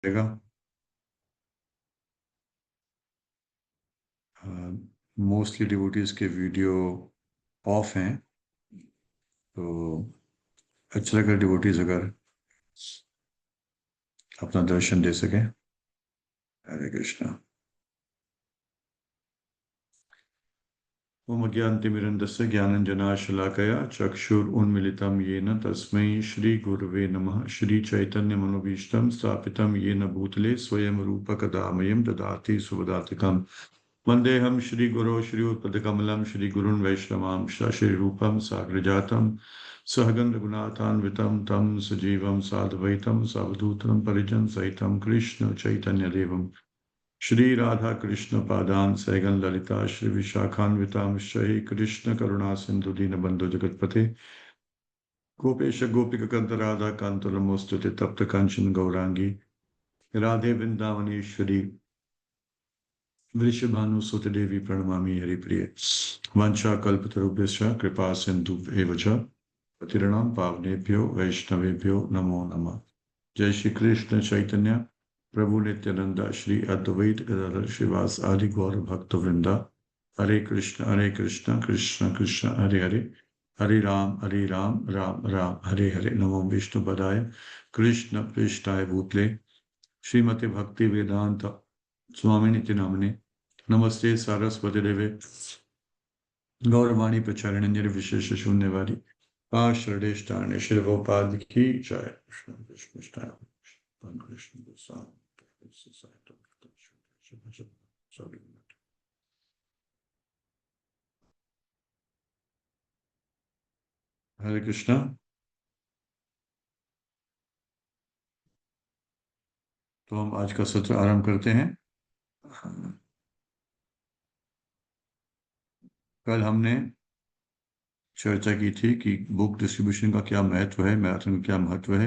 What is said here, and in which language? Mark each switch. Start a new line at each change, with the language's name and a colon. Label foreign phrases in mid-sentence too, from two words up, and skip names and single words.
Hindi: देगा।
English: mostly devotees
Hindi: के
English: video off
Hindi: हैं, तो अच्छा लगा डिवोटीज अगर अपना दर्शन दे सके।
Sanskrit: हरे कृष्णा। ओम अज्ञानतिमिरन्दस्य ज्ञानञ्जनाशलाकया चक्षुरुन्मीलितं येन तस्मै श्रीगुरवे नमः। श्रीचैतन्यमनोभीष्टं स्थापितं येन भूतले स्वयं रूपकदामयं ददाति सुवदातिकम्। वन्देऽहं श्रीगुरो श्रीयुतपदकमलं श्रीगुरुन् वैष्णवांश श्रीरूपं साग्रजातं सहगं रघुनाथान्वितं तं सजीवं साद्वैतं सावधूतं परिजन सहितं कृष्ण चैतन्यदेवम् श्री राधा कृष्ण पादान सैगन ललिता श्री विशाखान्वितां श्री कृष्ण करुणा सिंधु दीन बंधु जगतपते गोपेश गोपिक कंत राधा कांत नमोस्तुते तप्त कांचन गौरांगी राधे वृंदावनेश्वरी वृषभानुसुत देवी प्रणमामि हरिप्रिय। वंशा कल्पतरुभ्यश्च कृपा सिंधु एव च पतिर्णाम पावनेभ्यो वैष्णवेभ्यो नमो नमः। जय श्री कृष्ण चैतन्य प्रभु नित्यानंद श्री अद्वैत गदाधर श्रीवास आदि गौर भक्त वृंदा। हरे कृष्ण कृष्ण कृष्ण हरे हरे, हरे राम राम राम हरे हरे। नमो विष्णु पदाय कृष्ण पृष्ठाय भूतले श्रीमती भक्ति वेदांत स्वामी नित्य नामने नमस्ते सारस्वती देवे गौरवाणी प्रचारण निर्विशेष शून्यवादी आश्रदेष्टाने श्री गोपाल
Hindi: की जय।
Sanskrit: कृष्ण कृष्ण कृष्ण हरे कृष्णा।
Hindi: तो हम आज का सत्र आरंभ करते हैं। कल हमने चर्चा की थी कि
English: book distribution
Hindi: का क्या महत्व है, मैराथन का क्या महत्व है।